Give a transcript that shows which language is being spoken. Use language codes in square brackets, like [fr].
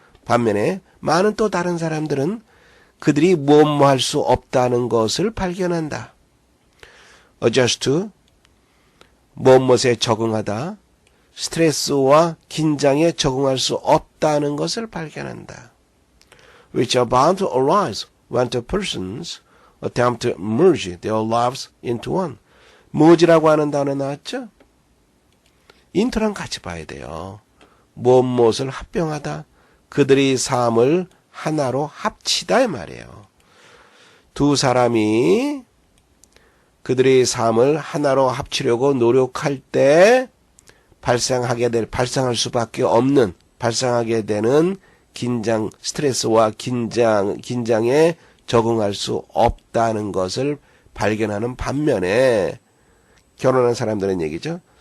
[ko] 반면에 많은 또 다른 사람들은 그들이 무엇 할 수 없다는 것을 발견한다. adjust to, 무엇에 적응하다, 스트레스와 긴장에 적응할 수 없다는 것을 발견한다. [en] which are bound to arise when two persons attempt to merge their lives into one. [ko] merge라고 하는 단어 나왔죠? into랑 같이 봐야 돼요. 무엇을 합병하다, 그들의 삶을 하나로 합치다 이 말이에요. 두 사람이 그들의 삶을 하나로 합치려고 노력할 때 발생할 수밖에 없는, 발생하게 되는 긴장, 스트레스와 긴장에 적응할 수 없다는 것을 발견하는 반면에 결혼한 사람들은 얘기죠.